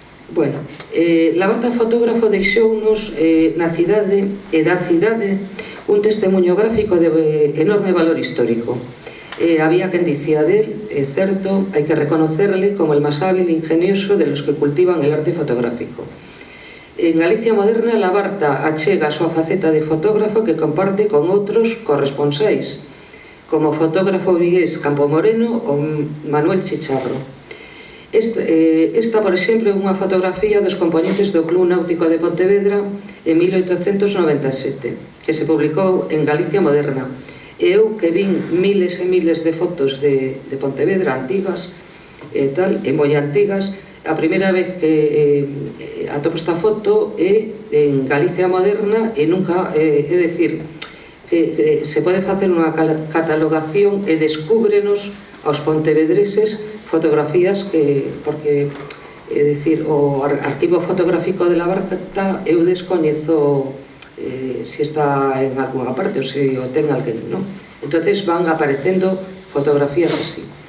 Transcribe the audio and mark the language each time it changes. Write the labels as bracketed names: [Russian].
[Galician] Bueno, Labarta fotógrafo deixounos na cidade e da cidade un testemunho gráfico de enorme valor histórico. Había quen dicía del, é certo, hai que [Spanish] reconocerle como el más hábil e ingenioso de los que cultivan el arte fotográfico. [Galician] En Galicia moderna, Labarta achega a súa faceta de fotógrafo que comparte con outros corresponsais, como o fotógrafo vigués Campo Moreno ou Manuel Chicharro. Esta, por exemplo, é unha fotografía dos componentes do Club Náutico de Pontevedra en 1897, que se publicou en Galicia Moderna. E eu que vin miles e miles de fotos de Pontevedra antigas e tal, e moi antigas, a primeira vez que atopo esta foto é en Galicia Moderna e nunca, é dicir, que se pode facer unha catalogación e descúbrenos aos pontevedreses fotografías que, porque, é dicir, o arquivo fotográfico de Labarta eu descoñezo se está en alguna parte ou se o ten alguén, non? Entonces van aparecendo fotografías así.